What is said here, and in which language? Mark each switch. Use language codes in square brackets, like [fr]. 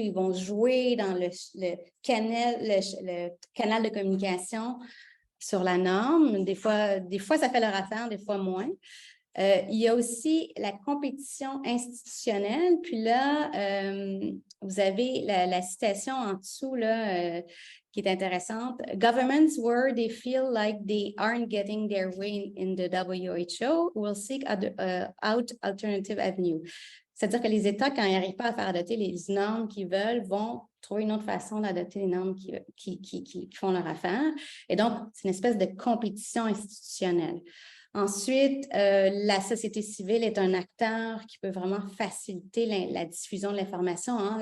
[fr] Ils vont jouer dans le canal de communication sur la norme. Des fois, ça fait leur affaire, des fois moins. Il y a aussi la compétition institutionnelle. Puis là, vous avez la citation en dessous là, qui est intéressante. [en] Governments where they feel like they aren't getting their way in the WHO will seek out alternative avenues. [fr] C'est-à-dire que les États, quand ils n'arrivent pas à faire adopter les normes qu'ils veulent, vont trouver une autre façon d'adopter les normes qui font leur affaire. Et donc, c'est une espèce de compétition institutionnelle. Ensuite, la société civile est un acteur qui peut vraiment faciliter la diffusion de l'information. Hein.